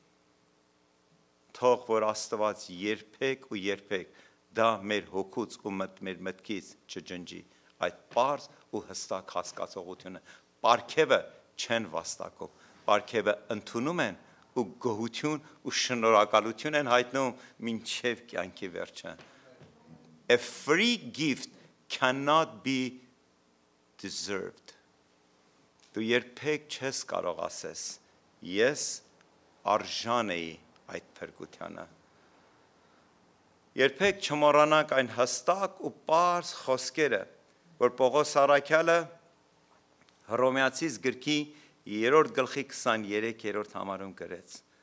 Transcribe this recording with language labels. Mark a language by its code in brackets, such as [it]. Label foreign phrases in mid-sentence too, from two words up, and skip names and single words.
[hy] Թող որ Աստված երբեք ու երբեք դա մեր հոգուց ու մեր մտքից չջնջի այդ պարզ ու հստակ հասկացողությունը։ Պարգևը չեն վաստակում, պարգևը ընդունում են ու գոհություն ու շնորհակալություն են հայտնում մինչև կյանքի վերջը։ [en] A free gift cannot be deserved։ [hy] Դու երբեք չես կարող ասես ես արժան էի այդ փրկությանը։ Երբեք չմոռանանք այն հստակ ու պարզ խոսքերը, որ Պողոս առաքյալը Հռոմեացիս գրքի 3-րդ գլխի 23-րդ համարում գրեց.